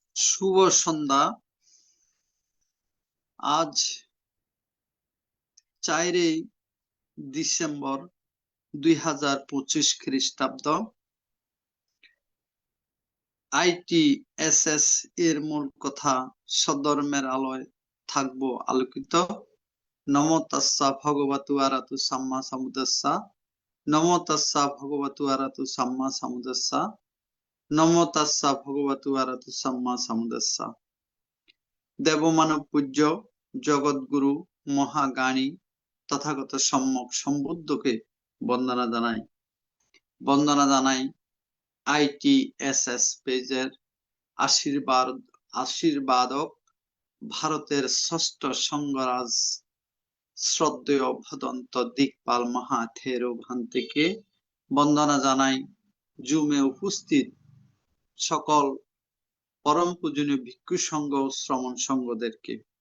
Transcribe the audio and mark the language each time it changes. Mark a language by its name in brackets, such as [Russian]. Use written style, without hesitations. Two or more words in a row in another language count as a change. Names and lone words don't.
[Bangla] শুভ সন্ধ্যা। আজ 4 ডিসেম্বর 2025 খ্রিস্টাব্দ। ITSS এর মূল কথা সধর্মের আলোয় থাকবো আলোকিত। [Pali] নমো তাস্সা ভগবতু আরাতু সাম্মা সাম্বুদ্দাস্সা। নমো তাস্সা ভগবতু আরাতু সাম্মা সাম্বুদ্দাস্সা। নমো তাস্সা ভগবতু আরাতু সাম্মা সাম্বুদ্দাস্সা। [Bangla] দেবমানব পূজ্য জগৎগুরু মহাজ্ঞানী তথাগত সম্যক সম্বুদ্ধকে বন্দনা জানাই ITSS পেজের আশীর্বাদক ভারতের ষষ্ঠ সংঘরাজ শ্রদ্ধেয় ভদন্ত দিকপাল মহাথেরো ভান্তেকে বন্দনা জানাই জুমে উপস্থিত সকল পরম পূজনীয় ভিক্ষু সংঘ ও শ্রমণ সংঘদেরকে।